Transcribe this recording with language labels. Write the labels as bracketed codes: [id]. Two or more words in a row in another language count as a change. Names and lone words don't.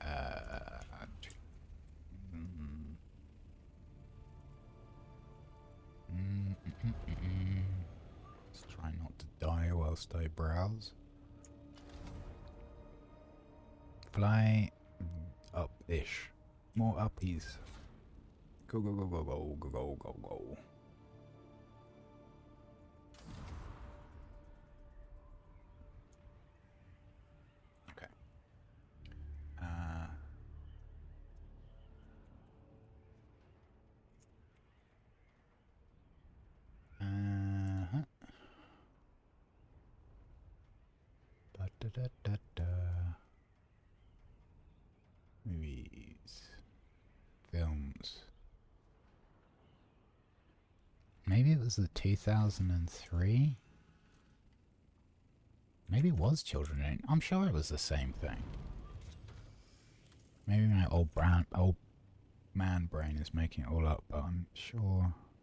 [en] Let's try not to die whilst I browse. Fly up-ish. More uppies. Go, go, go, go, go, go, go, go, go. Okay. Da, da, da, da. Movies. Films. Maybe it was the 2003? Maybe it was Children. I'm sure it was the same thing. Maybe my old man brain is making it all up, but I'm sure.